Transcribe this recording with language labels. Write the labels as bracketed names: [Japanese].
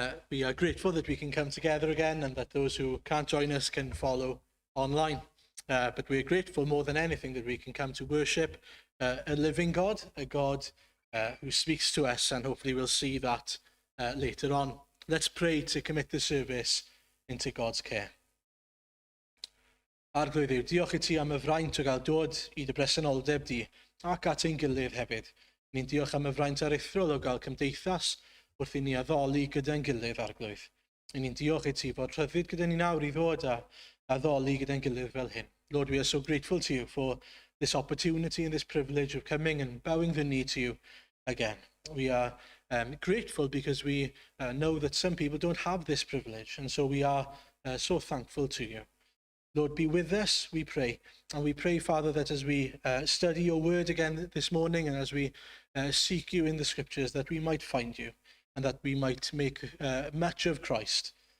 [English] We are grateful that we can come together again and that those who can't join us can follow online. But we're grateful more than anything that we can come to worship a living God, a God who speaks to us, and hopefully we'll see that later on. Let's pray to commit the service into God's care. [Welsh] Arglwydd Dduw, diolch I ti am y fraint o gael dod I dy bresenoldeb di ac at ein gilydd hefyd. Ni'n diolch am y fraint aruthrol o gael cymdeithas wrth I ni addoli gyda'n gilydd, Arglwydd. Ni'n diolch I ti fod rhyddid gyda ni nawr I ddod a addoli gyda'n gilydd fel hyn. [English] Lord, we are so grateful to you for this opportunity and this privilege of coming and bowing the knee to you again. We are grateful because we know that some people don't have this privilege, and so we are so thankful to you. Lord, be with us, we pray. And we pray, Father, that as we study your word again this morning and as we seek you in the scriptures, that we might find you and that we might make much of Christ.